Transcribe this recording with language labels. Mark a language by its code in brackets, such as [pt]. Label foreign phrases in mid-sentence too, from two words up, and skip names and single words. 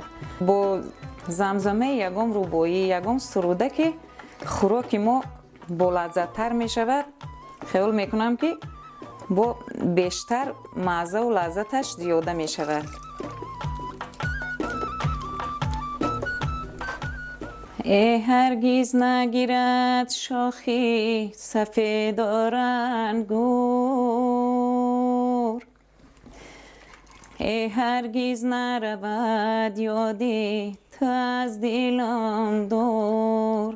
[tg] бо замзамаи ягон рубоӣ, ягон суруда ки хӯроки мо болаззаттар мешавад. хаёл мекунам ки бо бештар маззаву лаззаташ зиёда мешавад. [fa] ای هرگز نگیرد شاخی سفید و رنگور، ای هرگز نرود یادی تو از دلم دور.